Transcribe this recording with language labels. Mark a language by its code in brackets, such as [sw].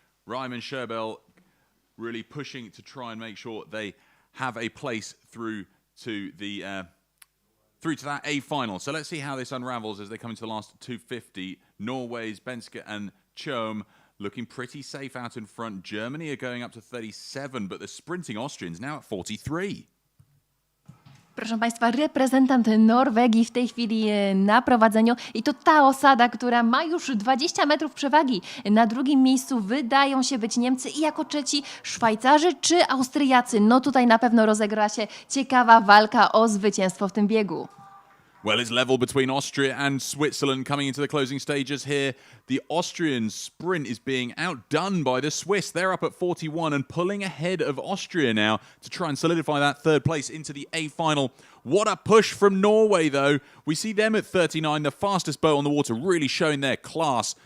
[en] Reim and Schöberl really pushing to try and make sure they have a place through to that A final. So let's see how this unravels as they come into the last 250. Norway's Benske and Thums looking pretty safe out in front. Germany are going up to 37, but the sprinting Austrians now at 43. [pl] Proszę Państwa, reprezentant Norwegii w tej chwili na prowadzeniu i to ta osada, która ma już 20 metrów przewagi. Na drugim miejscu wydają się być Niemcy i jako trzeci Szwajcarzy czy Austriacy. No tutaj na pewno rozegra się ciekawa walka o zwycięstwo w tym biegu. [en] Well, it's level between Austria and Switzerland coming into the closing stages here. The Austrian sprint is being outdone by the Swiss. They're up at 41 and pulling ahead of Austria now to try and solidify that third place into the A final. What a push from Norway, though. We see them at 39, the fastest boat on the water, really showing their class.